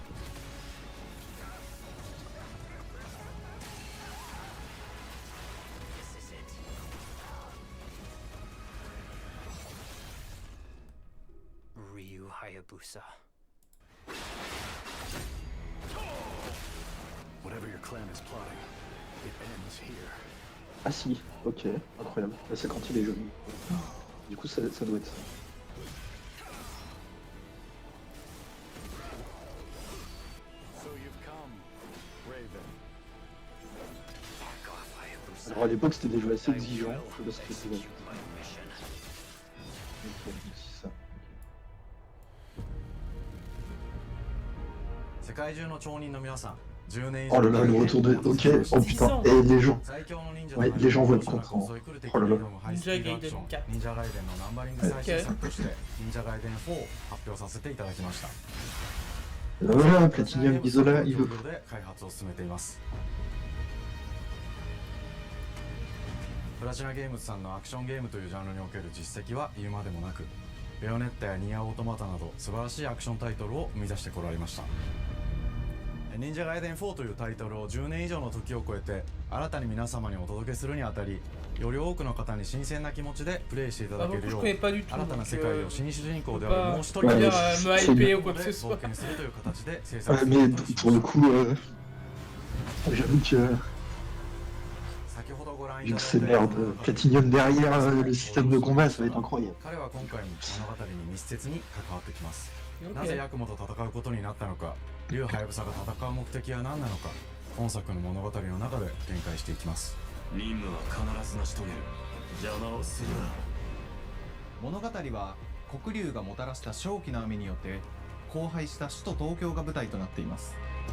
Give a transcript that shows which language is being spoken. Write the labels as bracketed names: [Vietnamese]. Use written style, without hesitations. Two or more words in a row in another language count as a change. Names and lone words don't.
[French] Ryu Hayabusa. [English] Whatever your [French] Ah si, ok, incroyable. Là, c'est quand il est jeune. Du coup, ça doit être ça. Alors à l'époque, c'était des jeux assez exigeants. Je sais pas ce que c'était. Ok, c'est ça. [Japanese] 世界中の町人の皆さん、10年以 [French] Oh [Japanese] 上 [French] là là, le retour de. Ok, oh putain, et les gens. [Japanese] 最強の忍者 [French] Ouais, les gens vont être contents. [Japanese] 襲い来る敵 [French] Oh [Japanese] に [French] là [Japanese] 挑 [French] là. [Japanese] むハイスピードアクション忍者ガイデンのナンバリング最新作として忍者ガイデン4を発表させていただきました。 [French] Voilà, Platinum Isola, il veut. [Japanese] で開発を進めています。プラチナゲームズさんのアクションゲームというジャンルにおける実績は言うまでもなく、ベヨネッタやニアオートマタなど素晴らしいアクションタイトルを生み出してこられました。忍者ガイデン4というタイトルを10年以上の時を超えて新たに皆様にお届けするにあたり、より多くの方に新鮮な気持ちでプレイしていただけるよう、新たな世界を新主人公であるもう一人で冒険するという形で制作 [French] Ouais, mais pour le coup, j'avoue que. [Japanese] 先ほどご覧い [French] Vu [Japanese] た [French] que [Japanese] だ [French] c'est [Japanese] いた [French] merde, Platinum derrière le système de combat, ça va être incroyable. [Japanese] 彼は今回も物語に密接に関わってきます。なぜヤクモと戦うことになったのか、竜ハヤブサが戦う目的は何なのか、本作の物語の中で展開していきます。任務は必ず成し遂げる。邪魔をするな。物語は黒竜がもたらした正気の雨によって荒廃した首都東京が舞台となっています。